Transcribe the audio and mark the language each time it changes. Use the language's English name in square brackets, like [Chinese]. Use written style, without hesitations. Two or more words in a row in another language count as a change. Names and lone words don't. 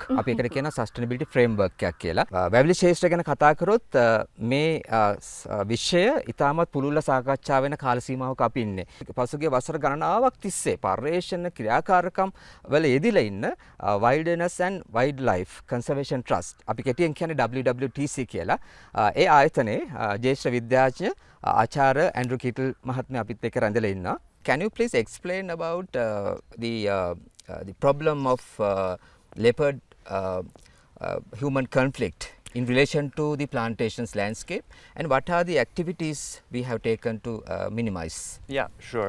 [Sinhala] අපි ඒකට කියනවා [English] sustainability framework [Sinhala] එකක් කියලා. වැවිලි ශේෂ්ත්‍රය ගැන කතා කරොත් මේ විෂය ඉතාමත් පුළුල්ව සාකච්ඡා වෙන කාල සීමාවක අපි ඉන්නේ. පසුගිය වසර ගණනාවක් තිස්සේ පර්යේෂණ ක්‍රියාකාරකම් වල යෙදිලා ඉන්න Wilderness and Wildlife Conservation Trust අපි කෙටියෙන් කියන්නේ WWCT කියලා. ඒ ආයතනයේ ජ්‍යෙෂ්ඨ විද්‍යා Achara Andrew Kittle මහත්මයා අපිත් එක්ක රැඳිලා ඉන්න. [English] Can you please explain about the problem of leopard human conflict in relation to the plantations landscape, and what are the activities we have taken to minimize? Yeah, sure.